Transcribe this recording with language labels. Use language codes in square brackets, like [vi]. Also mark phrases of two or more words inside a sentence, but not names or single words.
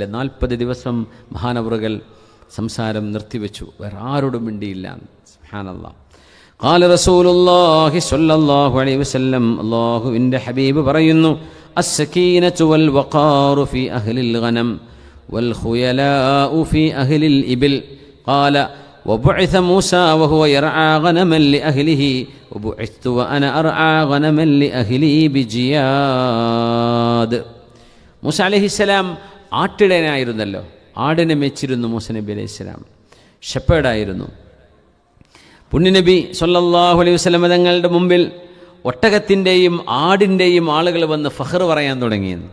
[ml] 40 ദിവസം മഹാനവറുകൾ സംസാരം നിർത്തിവെച്ചു, വേറെ ആരോടും മിണ്ടിയില്ല. സുബ്ഹാനല്ലാഹ്. [ar] قال رسول الله صلى الله عليه وسلم, [ml] അല്ലാഹുവിൻ്റെ ഹബീബ് പറയുന്നു, [ar] السكينة والوقار في أهل الغنم والخيلاء في أهل الإبل. ഖാല وبعث موسى وهو يرعى غنما لأهله وبعثت وأنا أرعى غنما لأهلي بجياد. [ml] മൂസ അലൈഹിസ്സലാം ആട്ടിടയനായിരുന്നല്ലോ, ആടിനെ മെച്ചിരുന്നു. മൂസ നബി അലൈഹിസ്സലാം ഷെപ്പേർഡായിരുന്നു. പുണ്യനബി [ar] صلى الله عليه وسلم [ml] തങ്ങളുടെ മുമ്പിൽ ഒട്ടകത്തിൻ്റെയും ആടിൻ്റെയും ആളുകൾ വന്ന് ഫഖർ പറയാൻ തുടങ്ങിയെന്ന്.